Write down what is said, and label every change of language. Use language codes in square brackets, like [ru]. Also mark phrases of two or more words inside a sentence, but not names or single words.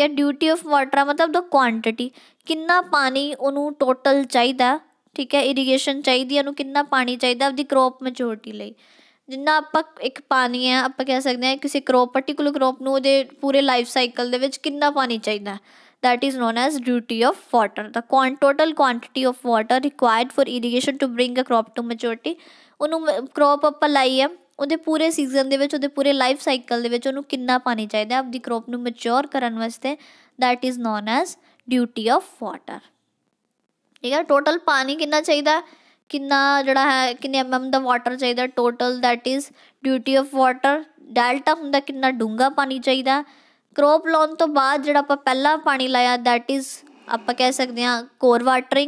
[en] duty of water [pa] ਮਤਲਬ ਦਾ ਕੁਆਂਟਿਟੀ, ਕਿੰਨਾ ਪਾਣੀ ਉਹਨੂੰ ਟੋਟਲ ਚਾਹੀਦਾ, ਠੀਕ ਹੈ। ਇਰੀਗੇਸ਼ਨ ਚਾਹੀਦੀ ਹੈ ਉਹਨੂੰ, ਕਿੰਨਾ ਪਾਣੀ ਚਾਹੀਦਾ ਆਪਦੀ [en] crop maturity [pa] ਲਈ। ਜਿੰਨਾ ਆਪਾਂ ਇੱਕ ਪਾਣੀ ਹੈ, ਆਪਾਂ ਕਹਿ ਸਕਦੇ ਹਾਂ ਕਿਸੇ ਕਰੋਪ [en] particular crop [pa] ਨੂੰ ਉਹਦੇ ਪੂਰੇ [en] life cycle [pa] ਦੇ ਵਿੱਚ ਕਿੰਨਾ ਪਾਣੀ ਚਾਹੀਦਾ, [en] that is known as duty of water, the total quantity of water required for irrigation to bring a crop to maturity। [pa] ਉਹਨੂੰ ਕਰੋਪ ਆਪਾਂ ਲਾਈ ਹੈ ਉਹਦੇ ਪੂਰੇ ਸੀਜ਼ਨ ਦੇ ਵਿੱਚ, ਉਹਦੇ ਪੂਰੇ [en] life cycle [pa] ਦੇ ਵਿੱਚ ਉਹਨੂੰ ਕਿੰਨਾ ਪਾਣੀ ਚਾਹੀਦਾ ਆਪਦੀ ਕਰੋਪ ਨੂੰ ਮੈਚੋਰ ਕਰਨ ਵਾਸਤੇ, [en] that is known as duty of water, [pa] ਠੀਕ ਹੈ। ਟੋਟਲ ਪਾਣੀ ਕਿੰਨਾ ਚਾਹੀਦਾ, ਕਿੰਨਾ ਜਿਹੜਾ ਹੈ ਕਿੰਨੇ MM ਦਾ ਵਾਟਰ ਚਾਹੀਦਾ ਟੋਟਲ, [en] that is duty of water. [pa] ਡੈਲਟਾ ਹੁੰਦਾ ਕਿੰਨਾ ਡੂੰਘਾ ਪਾਣੀ ਚਾਹੀਦਾ। ਕਰੋਪ ਲਾਉਣ ਤੋਂ ਬਾਅਦ ਜਿਹੜਾ ਆਪਾਂ ਪਹਿਲਾਂ ਪਾਣੀ ਲਾਇਆ [en] that is [pa] ਆਪਾਂ ਕਹਿ ਸਕਦੇ ਹਾਂ ਕੋਰ ਵਾਟਰਿੰਗ।